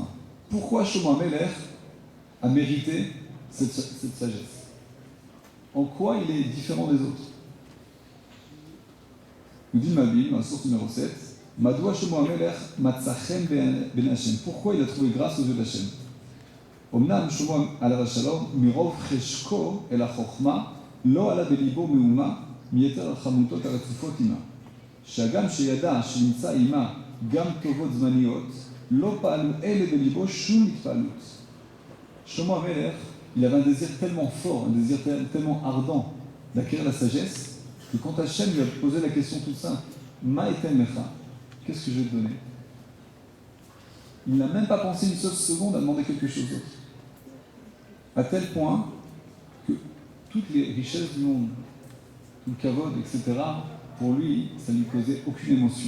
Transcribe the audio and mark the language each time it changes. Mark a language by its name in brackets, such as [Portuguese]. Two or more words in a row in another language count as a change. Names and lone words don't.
[French] Pourquoi Shlomo HaMelech a mérité cette sagesse? En quoi il est différent des autres? Nous dit Malbim, la source numéro 7, [Hebrew] מדוע שלמה המלך מצא חן בעיני השם. [French] Pourquoi il a trouvé grâce aux yeux d'Hashem? [Hebrew] אמנם שלמה עליו השלום, מרוב חשקו אל החוכמה, לא עלה בליבו מהומה מיתר החמותות הרצופות עימה. שהגם שידע שנמצא עימה גם טובות זמניות, לא פעלו אלה בליבו שום התפעלות. שלמה המלך, [French] il avait un désir tellement fort, un désir tellement ardent d'acquérir la sagesse, que quand Hachem lui a posé la question toute simple, [Hebrew] מה אתן לך, [French] qu'est-ce que je vais te donner? Il n'a même pas pensé une seule seconde à demander quelque chose d'autre. À tel point que toutes les richesses du monde, tout le kavod, etc., pour lui, ça ne lui causait aucune émotion.